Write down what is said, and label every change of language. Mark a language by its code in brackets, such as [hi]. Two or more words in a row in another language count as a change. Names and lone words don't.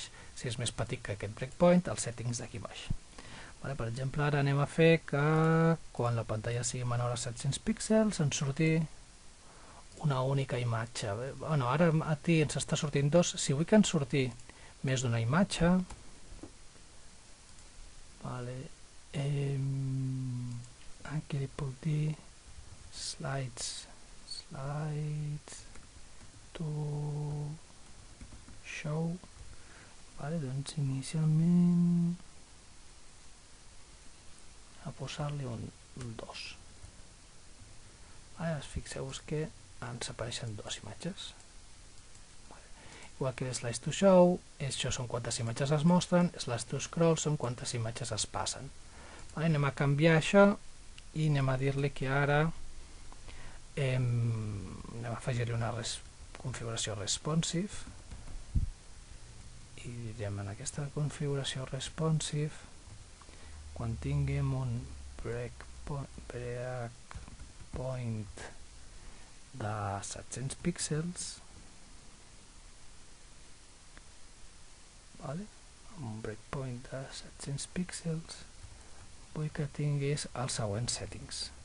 [ca] Si és més petit que aquest breakpoint, els settings d'aquí baix. Per exemple, ara anem a fer que quan la pantalla sigui menor a 700 píxels ens surti una única imatge. Ara aquí ens està sortint dos. Si vull que ens surti més d'una imatge, aquí li puc dir [en] slides to show, [ca] doncs inicialment a posar-li un 2. Fixeu-vos que ens apareixen dues imatges. Igual que [en] slides to show, [ca] això són quantes imatges es mostren, [en] slides to scroll [ca] són quantes imatges es passen. Anem a canviar això i anem a dir-li que ara anem a afegir-hi una configuració responsive i direm en aquesta configuració responsive quan tinguem un breakpoint de 700 píxels, un breakpoint de 700 píxels, vull que tinguis els següents settings.